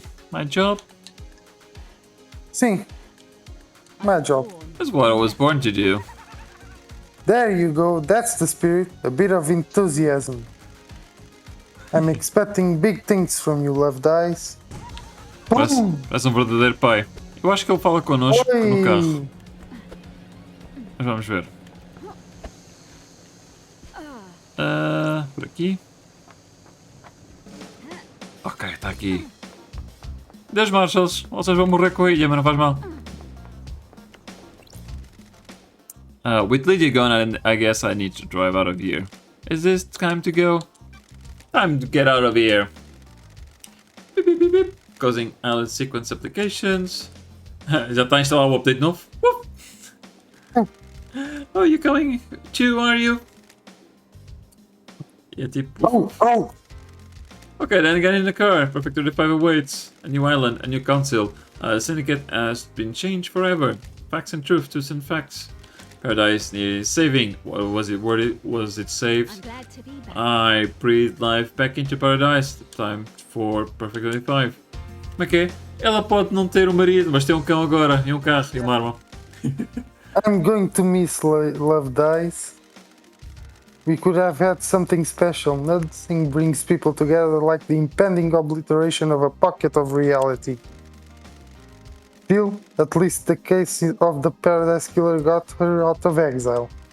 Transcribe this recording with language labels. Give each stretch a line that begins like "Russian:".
English: My job
Portuguese: Sim.
English: My job. is what I was born to do. There you go, that's the spirit, a bit of enthusiasm. I'm expecting big things from you, Love Dice.
Portuguese: Parece um verdadeiro pai. Eu acho que ele fala connosco no carro. Oi! Mas vamos ver. Por aqui. Ok, está aqui. Deus, Marshalls, vocês vão morrer com a ilha, mas não faz mal.
English: With Lydia gone, I guess I need to drive out of here. Is this time to go? Time to get out of here. Beep, beep, beep, beep. Causing island sequence applications.
Portuguese: Já está a instalar o update novo?
English: Oh, you're coming too, are you?
Portuguese: É tipo... Oh!
English: Okay, then get in the car. Perfect 35 awaits. A new island, a new council. Syndicate has been changed forever. Facts and truth, truth and facts. Paradise needs saving. Was it worth it? Was it I'm saved? glad to be back. I breathed life back into Paradise. Time for Perfect 35.
Portuguese: Como é que é? Ela pode não ter um marido, mas tem um cão agora, e um carro, e uma arma.
English: I'm going to miss Love Dice. We could have had something special. Nothing brings people together like the impending obliteration of a pocket of reality. Still, at least the case of the Paradise Killer got her out of exile.